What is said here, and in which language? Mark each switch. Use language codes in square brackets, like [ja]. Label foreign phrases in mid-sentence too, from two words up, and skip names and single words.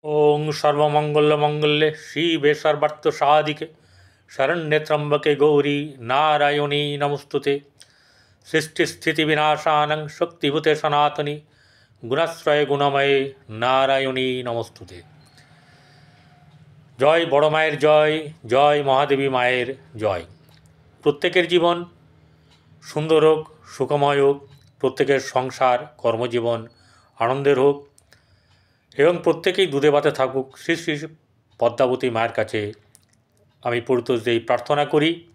[sa] ওং সর্বমঙ্গলমঙ্গলে শিবে সর্বার্থ সাধিকে শরণ্যে ত্র্যম্বকে গৌরী নারায়ণী নমস্তুতে। সৃষ্টিস্থিতি বিনাশানং শক্তিভূতে সনাতনী গুণাশ্রয়ে গুণময়ে নারায়ণী নমস্তুতে। [bn] জয় বড় মায়ের জয়, জয় মহাদেবী মায়ের জয়। প্রত্যেকের জীবন সুন্দর হোক, সুখময় হোক, প্রত্যেকের সংসার কর্মজীবন আনন্দের হোক এবং প্রত্যেকেই দুধে ভাতে থাকুক, শ্রী শ্রী পদ্মাবতী মায়ের কাছে আমি পরিতোষ দেই, প্রার্থনা করি।